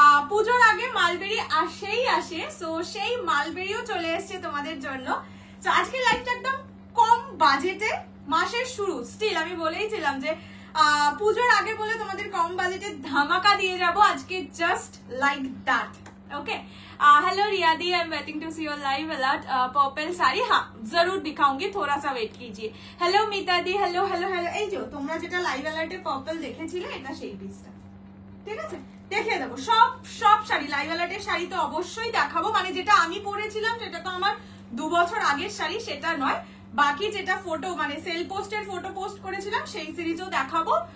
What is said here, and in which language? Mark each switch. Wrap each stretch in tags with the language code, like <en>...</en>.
<bn>পুজোর আগে মালবেরি আসেই আসে। সো সেই মালবেরিও চলে এসছে তোমাদের জন্য। তো আজকে লাইফটা একদম কম বাজেটে, মাসের শুরু, স্টিল আমি বলেইছিলাম যে পুজোর আগে বলে তোমাদের কম বাজেটে ধামাকা দিয়ে যাব আজকে, just like that.</bn> <en>Okay, hello Riya di, I am waiting to see your live alert.</en> <hi>Purple sari, हाँ जरूर दिखाऊंगी, थोड़ा सा वेट कीजिए। हेलो मीता दी, हेलो हेलो हेलो।</hi> <bn>এই যে তোমরা যেটা লাইভ অ্যালার্টে পার্পল দেখেছিলে, এটা সেই পিসটা, ঠিক আছে? দেখিয়ে দেবো সব শাড়ি, লাইভ অ্যালার্টের শাড়ি তো অবশ্যই দেখাবো। মানে যেটা আমি পরেছিলাম সেটা তো আমার 2 বছর আগের শাড়ি, সেটা নয়। বাকি যেটা ফটো মানে সেল পোস্টের ফটো পোস্ট করেছিলাম সেই সিরিজও দেখাবো।</bn>